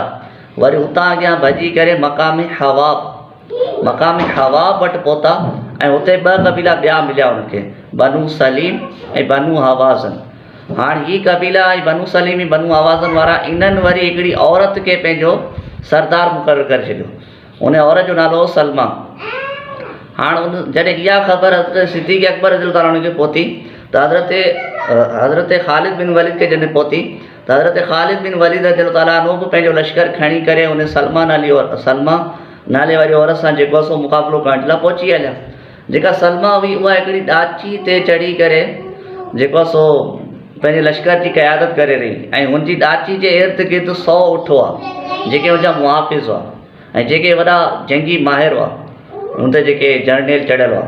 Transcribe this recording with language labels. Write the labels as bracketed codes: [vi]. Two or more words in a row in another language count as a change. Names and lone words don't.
[sd] वरी उतां अॻियां भॼी करे मक़ाम हवाब वटि पहुता, ऐं हुते ॿ क़बीला ॿिया मिलिया उनखे, बनु सलीम ऐं बनु हवाज़न। हाणे हीअ क़बीला ऐं बनु सलीम ऐं बनु हवाज़न वारा, इन्हनि वरी हिकिड़ी औरत खे पंहिंजो सरदार मुक़ररु करे छॾियो। उन औरत जो नालो हो सलमा। हाणे जॾहिं इहा ख़बर हज़रत सिद्दीक़ अकबर [ar] رضي الله عنه [sd] खे पहुती, त हज़रत ख़ालिद बिन वलीद खे जॾहिं पहुती, त हज़रत ख़ालिद बिन वलीद [ar] رضي الله عنه [sd] बि पंहिंजो लश्कर खणी करे उन सलमा नाले वारी औरत सां जेको आहे सो मुक़ाबिलो करण जे लाइ पहुची हलिया। जेका सलमा हुई उहा हिकिड़ी ॾाची ते चढ़ी करे जेको आहे सो पंहिंजे लश्कर जी क़यादत करे रही, ऐं हुनजी ॾाची जे इर्द गिर्द 100 ऊठ हुआ जेके हुनजा मुहाफ़िज़ हुआ, ऐं जेके वॾा जंगी माहिर हुआ, हुन ते जेके जर्नेल चढ़ियल हुआ।